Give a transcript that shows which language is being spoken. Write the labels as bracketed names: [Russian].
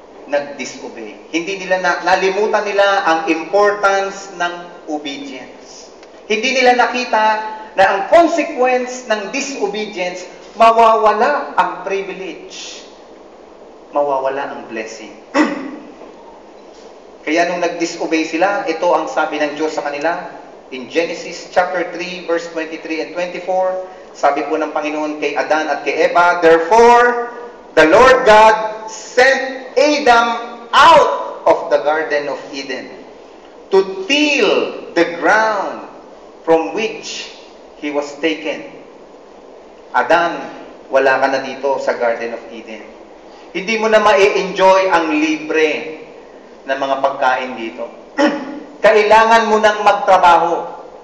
[Filipino] Nag-disobey. Hindi nila nalimutan nila ang importance ng obedience. Hindi nila nakita na ang consequence ng disobedience, mawawala ang privilege. Mawawala ang blessing. Kaya nung nag-disobey sila, ito ang sabi ng Diyos sa kanila. [English] In Genesis chapter 3, verse 23 and 24, [Filipino] sabi po ng Panginoon kay Adan at kay Eva, [English] therefore, the Lord God sent Adam out of the Garden of Eden to till the ground from which he was taken. [Filipino] Adan, wala ka na dito sa Garden of Eden. Hindi mo na ma-enjoy ang libre na mga pagkain dito. Kailangan mo nang magtrabaho.